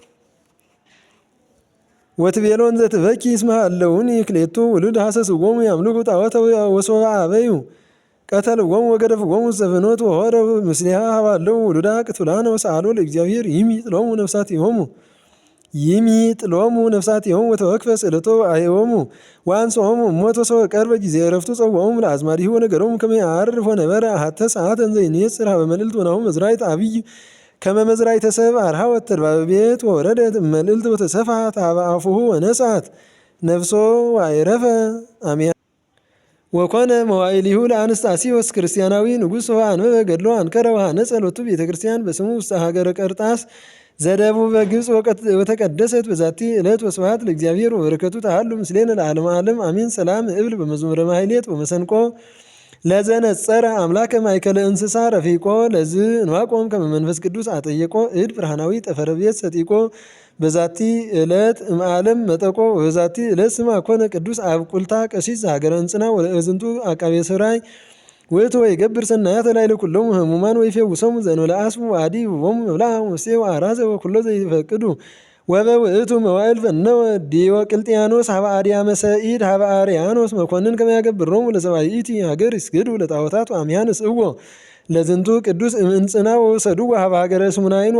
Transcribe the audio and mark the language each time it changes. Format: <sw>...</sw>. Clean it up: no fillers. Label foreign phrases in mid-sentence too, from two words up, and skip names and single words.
<gez>ወትቤሎን ዘትበኪ እስመ ሀለውኒ ክልኤቱ ውሉድ ሐሰስዎሙ ያምልኩ ጣዖተ ወሶበ አበዩ ቀተልዎሙ ወገደፍዎሙ ውስተ ፍኖት ወሖረ ምስሌሃ ሀባለው ውሉዳ ቅቱላነ ወሰአሎ ለእግዚአብሔር ይሚጥሎሙ ነፍሳቲሆሙ ወተወክፈ ስእለቶ አየዎሙ ወአንሥኦሙ እሞት ወሰወ ቀርበ ጊዜ ዕረፍቱ ጸውዖሙ ለአዝማዲሁ ወነገሮሙ ከመ ያዕርፍ ወነበረ አሐተ ሰዓተ እንዘ ይንየጽር ሀበ መልዕልት ወናሁ መዝራዕት አብይ ከመ መዝራዕተ ሰብእ አርኀወት ተድባበ ቤት ወወረደት እመልዕልት ወተሰፍሐት ሀበ አፉሁ ወነጽአት ነፍሶ ወአይረፈ አሜን። ወኮነ መዋዕሊሁ ለአንስጣስዮስ ክርስቲያናዊ ንጉሥ ወአንበበ ገድሎ አንከረ ወሐነጸ ሎቱ ቤተ ክርስቲያን በስሙ ውስተ ሀገረ ቀርጣስ ዘደቡበ ግብጽ ወተቀደሰት በዛቲ ዕለት ወስብሐት ለእግዚአብሔር ወበረከቱ ተሃሉ ምስሌነ ለዓለመ ዓለም አሜን። ሰላም እብል በመዝሙረ ማሕሌት ወመሰንቆ ለዘነጸረ አምላከ ማእከለ እንስሳ ረፊቆ ለዝ ዕንባቆም ከመ መንፈስ ቅዱስ አጠየቆ እድ ብርሃናዊ ጠፈረ ቤት ሰጢቆ በዛቲ ዕለት እምዓለም መጠቆ በዛቲ ዕለት ስማ ኮነ ቅዱስ አብቁልታ ቀሲስ ዘሀገረ እንጽና ወለእዝንቱ አቃቤ ሥራይ ውእቱ ወይገብር ሰናያተ ላዕለ ኩሎሙ ህሙማን ወይፌውሶሙ ዘእንበለ አስቡ ወአዲ ይሁቦሙ መብልዐ ወምሴ ወአራዘ ወኩሎ ዘይፈቅዱ ወበውእቱ መዋዕል ፈነወ ዲዮቅልጥያኖስ ሀበ አድያመ ሰኢድ ሀበ አርያኖስ መኮንን ከመ ያገብሮሙ ለሰብአይእቲ ሀገር ይስገዱ ለጣዖታት ወአምያ ንስእዎ ለዝንቱ ቅዱስ እምእንጽና ወወሰድዎ ሀበ ሀገረ ስሙናይን</gez>